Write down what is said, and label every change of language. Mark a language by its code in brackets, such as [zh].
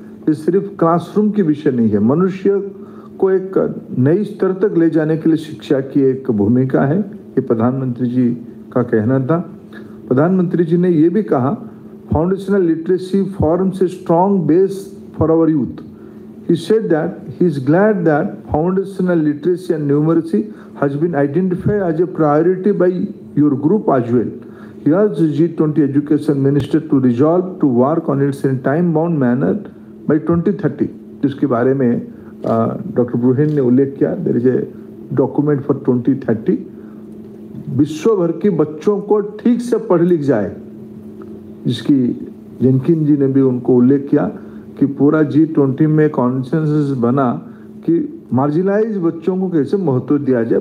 [hi] ये सिर्फ क्लासरूम की विषय नहीं है, मनुष्य को एक नई स्तर तक ले जाने के लिए शिक्षा की एक भूमिका है, ये प्रधानमंत्री जी का कहना था। प्रधानमंत्री जी ने ये भी कहा, [en] Foundational literacy forms a strong base for our youth. He said that he is glad that foundational literacy and numeracy has been identified as a priority by your group as well। He asked the G20 education minister to resolve to work on it in time-bound manner by 2030, [hi] जिसके बारे में doctor ब्रुहेन ने उल्लेख किया। [en] there is a document for 2030, [hi] विश्व भर के बच्चों को ठीक से पढ़ लिख जाए, जिसकी जेनकिन जी ने भी उनको उल्लेख किया कि पूरा G20 में कॉन्सेंसस बना कि मार्जिनलाइज बच्चों को कैसे महत्व दिया जाए।